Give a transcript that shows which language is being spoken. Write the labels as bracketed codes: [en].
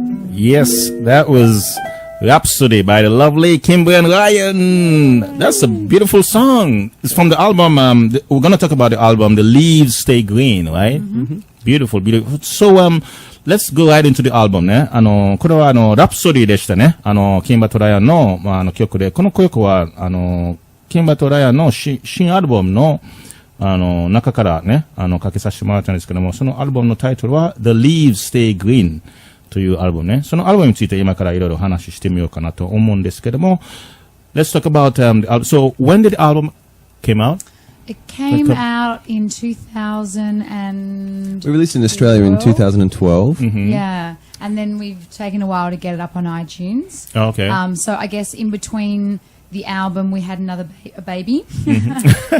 [en] Yes, that was Rhapsody by the lovely Kimba Ryan. That's a beautiful song. It's from the album. We're going to talk about the album, The Leaves Stay Green, right? Mm-hmm. Beautiful, beautiful. So, let's go right into the album ね。 [ja] これはラプソディでしたね。キンバとライアンの、曲で、この曲は、キンバとライアンの新アルバムの、中からね、かけさせてもらったんですけども、そのアルバムのタイトルは、The Leaves Stay Green というアルバムね。そのアルバムについて今からいろいろ話してみようかなと思うんですけども、 [en] Let's talk about, the album. So, when did the album came out? It came out in 2000 and... We released it in Australia in 2012. Mm-hmm. Yeah, and then we've taken a while to get it up on iTunes. Oh, okay. So I guess in between the album we had another a baby. Mm-hmm.